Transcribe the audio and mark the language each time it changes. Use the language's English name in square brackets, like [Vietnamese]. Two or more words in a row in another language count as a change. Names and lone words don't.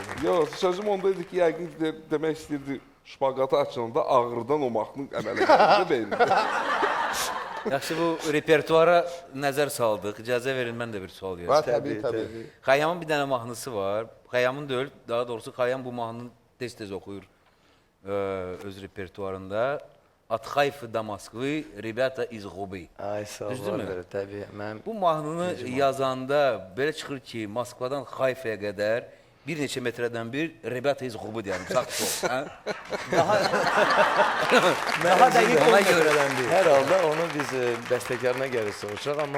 [Azerbaijani] Yox, sözüm ondaydı ki, yəqin demək istəyirdi, şpaqatı açılanda ağrıdan o mahnının əmələ gəldi beynində. Yaxşı, bu repertuara nəzər saldıq. İcazə verin, mən də bir sual Va, verim. təbii. Xəyyamın bir dənə mahnısı var. Xəyyamın deyil, daha doğrusu Xəyyam bu mahnını tez-tez oxuyur öz repertuarında. [Russian] От Хайфы до Москвы, ребята из Губы. [Azerbaijani] Ay sağ ol. Düzdürmü? Təbii. Mənim Bu mahnını yazanda belə çıxır ki, Moskvadan Hayfaya qədər bir neçə metrədən bir [Russian] rебята из Губы [Azerbaijani] deyəlim, sağ sol. Hə? Daha dəqiq ona görələndir. Hər halda onu biz bəstəkarına gəlir soruşaq, amma